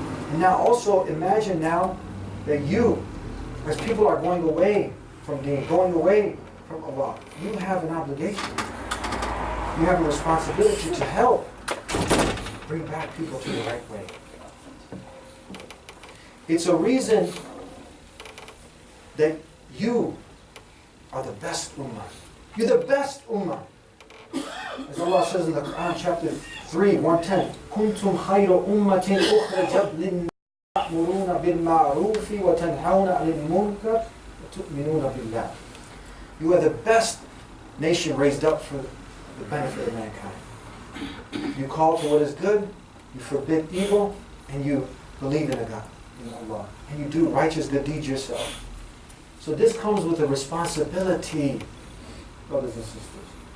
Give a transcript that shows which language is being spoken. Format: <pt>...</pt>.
<en>And now also imagine now that you, as people are going away from Deen, going away from Allah, you have an obligation. You have a responsibility to help bring back people to the right way. It's a reason that you are the best ummah. You're the best ummah. As Allah says in the Quran, chapter 3, 110,</en> <ar>كُنْتُمْ خَيْرَ أُمَّةٍ أُخْرَجَتْ لِلنَّاسِ تَأْمُرُونَ بِالْمَعْرُوفِ وَتَنْهَوْنَ عَنِ الْمُنكَرِ وَتُؤْمِنُونَ بِاللَّهِ.</ar> <en>You are the best nation raised up for the benefit of mankind. You call to what is good, you forbid evil, and you believe in a God, in Allah. And you do righteous good deeds yourself. So this comes with a responsibility, brothers and sisters.</en>